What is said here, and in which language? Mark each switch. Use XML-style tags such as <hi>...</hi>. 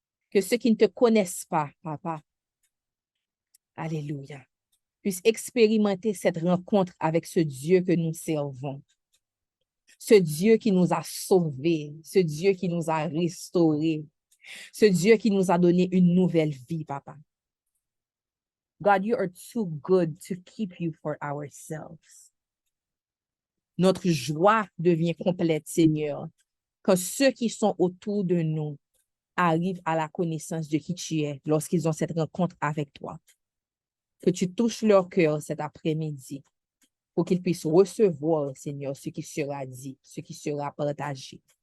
<fr>Que ceux qui ne te connaissent pas, papa, alléluia, puissent expérimenter cette rencontre avec ce Dieu que nous servons, ce Dieu qui nous a sauvés, ce Dieu qui nous a restaurés, ce Dieu qui nous a donné une nouvelle vie, papa.</fr> <en>God, you are too good to keep you for ourselves.</en> <fr>Notre joie devient complète, Seigneur, quand ceux qui sont autour de nous arrivent à la connaissance de qui tu es lorsqu'ils ont cette rencontre avec toi. Que tu touches leur cœur cet après-midi pour qu'ils puissent recevoir, Seigneur, ce qui sera dit, ce qui sera partagé.</fr>